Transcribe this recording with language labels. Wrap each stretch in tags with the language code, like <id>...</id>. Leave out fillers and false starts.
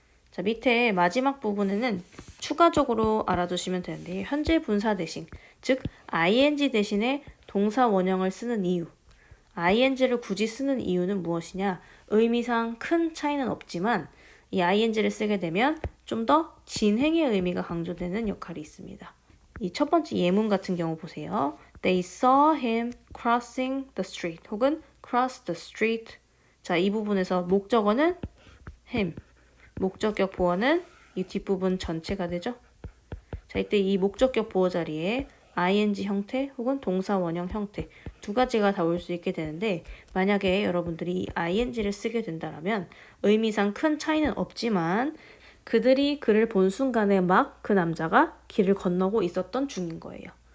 <ko>자, 밑에 마지막 부분에는 추가적으로 알아두시면 되는데 현재 분사 대신, 즉 ing 대신에 동사 원형을 쓰는 이유. ing를 굳이 쓰는 이유는 무엇이냐? 의미상 큰 차이는 없지만 이 ing를 쓰게 되면 좀 더 진행의 의미가 강조되는 역할이 있습니다. 이 첫 번째 예문 같은 경우 보세요.</ko> <en>They saw him crossing the street</en> <ko>혹은</ko> <en>cross the street.</en> <ko>자, 이 부분에서 목적어는 him, 목적격 보어는 이 뒷부분 전체가 되죠. 자, 이때 이 목적격 보어 자리에 ing 형태 혹은 동사 원형 형태 두 가지가 다 올 수 있게 되는데 만약에 여러분들이 이 ing를 쓰게 된다면 의미상 큰 차이는 없지만 그들이 그를 본 순간에 막 그 남자가 길을 건너고 있었던 중인 거예요.</ko>